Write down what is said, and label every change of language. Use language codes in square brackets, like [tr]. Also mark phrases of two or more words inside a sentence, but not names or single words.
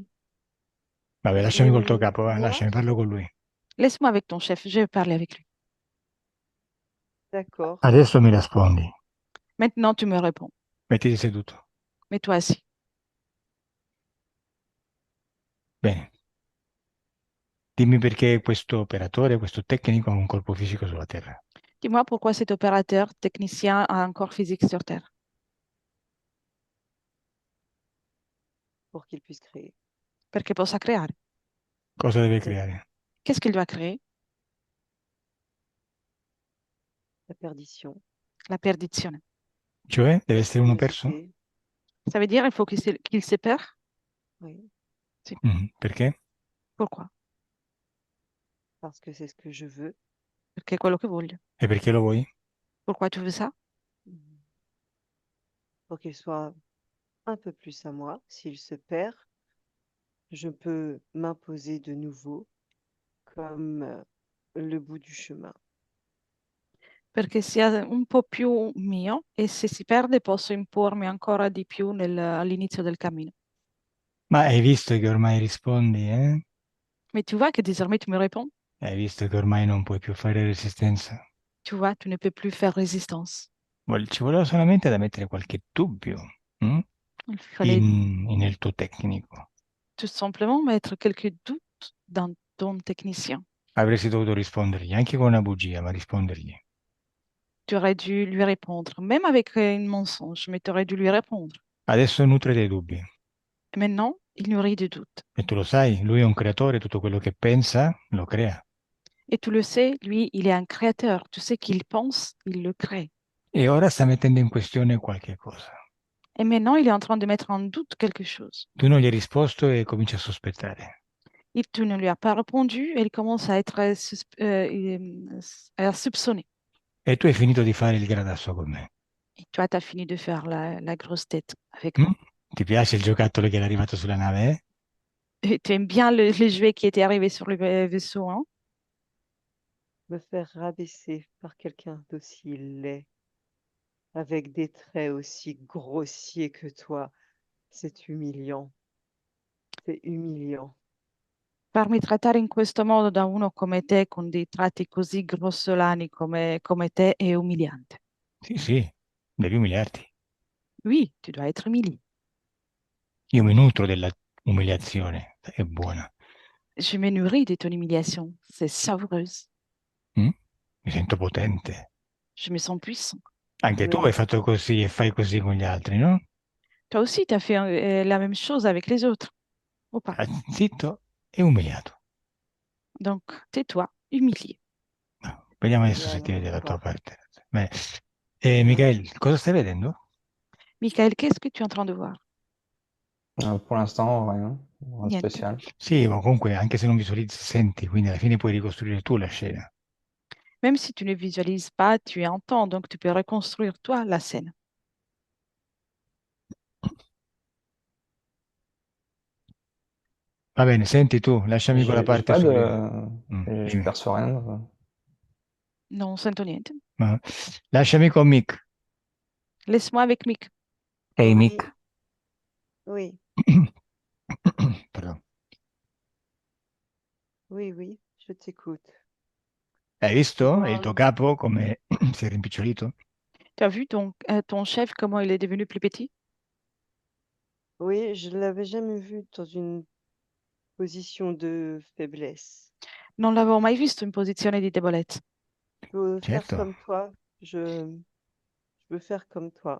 [it] Vabbè, lasciami col tuo capo, va, moi, lasciami, parlo con lui. [fr] Laisse-moi avec ton chef, je vais parler avec lui. d'accord. [it] Adesso mi rispondi. [fr] Maintenant, tu me réponds. [it] Mettiti seduto. Mets-toi assis. Bene. Dimmi perché questo operatore, questo tecnico ha un corpo fisico sulla Terra. [fr] Dis-moi pourquoi cet opérateur technicien a un corps physique sur Terre, Pour qu'il puisse créer. [it] perché possa creare. Cosa deve creare? [fr] Qu'est-ce qu'il doit créer? La perdition, [it] La perdizione. Cioè, deve essere uno perso? [fr] curiosité, Ça veut dire il faut qu'il se perd? oui, [it] Perché? [fr] Pourquoi? parce que c'est ce que je veux. [it] Perché è quello che voglio. E perché lo vuoi? [fr] Pourquoi tu veux ça? Mhm. Pour qu'il soit un peu plus à moi. S'il se perd, je peux m'imposer de nouveau comme le bout du chemin. [it] Perché sia un po' più mio e se si perde posso impormi ancora di più all'inizio del cammino. Ma hai visto che ormai rispondi, eh? [fr] Mais tu vois que désormais tu me réponds, [it] Hai visto che ormai non puoi più fare resistenza? [fr] tu vois, tu ne peux plus faire résistance. [it] Ci voleva solamente da mettere qualche dubbio, mm? [fr] Il fallait [it] Nel tuo tecnico. [fr] tout simplement mettre quelques doutes dans ton technicien. [it] Avresti dovuto rispondergli, anche con una bugia, ma rispondergli. [fr] Tu aurais dû lui répondre, même avec un mensonge, mais tu aurais dû lui répondre. [it] Adesso nutre dei dubbi. [fr] Et maintenant, il nourrit des doutes. [it] E tu lo sai, lui è un creatore, tutto quello che pensa lo crea. [fr] Et tu le sais, lui, il est un créateur. Tu sais qu'il pense, il le crée. [it] E ora sta mettendo in questione qualche cosa. [fr] Et maintenant, il est en train de mettre en doute quelque chose. [it] Tu non gli hai risposto e cominci a sospettare. [fr] Tu ne lui as pas répondu et il commence à être à soupçonner. [it] E tu hai finito di fare il gradasso con me. [fr] Et toi, tu as fini de faire la grosse tête avec Mm? moi. [it] Ti piace il giocattolo che era arrivato sulla nave, eh? [fr] Et tu aimes bien le jouet qui était arrivé sur le vaisseau, hein? Me faire rabaisser par quelqu'un d'aussi laid, avec des traits aussi grossiers que toi, c'est humiliant. C'est humiliant. [it] Farmi trattare in questo modo da uno come te, con dei tratti così grossolani come te, è umiliante. Sì, devi umiliarti. [fr] Oui, tu dois être humilié. [it] Io mi nutro della umiliazione, è buona. [fr] Je me nourris de ton humiliation. C'est savoureuse. [it] Mm? Mi sento potente. [fr] Je me sens puissant. [it] Anche tu hai [fr] Oui, [it] fatto così e fai così con gli altri, no? [fr] Toi aussi, tu as fait la même chose avec les autres, ou pas? [it] Ah, zitto e umiliato. [fr] Donc, tais-toi, humilié. [it] No, vediamo adesso se ti [fr] voilà, [it] vede la tua [fr] d'accord. [it] parte. Beh, [fr] Voilà. [it] Michael, cosa stai vedendo? [fr] Michael, qu'est-ce que tu es en train de voir? Pour l'instant, rien, rien de [it] Niente. [fr] spécial. [it] Sì, ma comunque anche se non visualizzi, senti, quindi alla fine puoi ricostruire tu la scena. [fr] Même si tu ne visualises pas, tu entends, donc tu peux reconstruire toi la scène. [it] Va bene, senti tu, lasciami con la [fr] J'ai [it] parte [fr] pas [it] sugli... [fr] de, je [it] dimmi. [fr] perçois rien. [it] Non, sento niente. Ma- Lasciami con Mick. [fr] Laisse-moi avec Mick. [it] Ehi, [fr] Oui, [it] Mick. [fr] oui, Pardon. oui, oui, je t'écoute. [it] Hai [fr] Tu [it] visto il [fr] vois, [it] tuo capo come si è rimpicciolito? [fr] Tu as vu ton chef, comment il est devenu plus petit? oui, je ne l'avais jamais vu dans une position de faiblesse. [it] Non l'avevo mai visto in posizione di debolezza. [fr] Je veux faire [it] Certo. [fr] comme toi, je veux faire comme toi.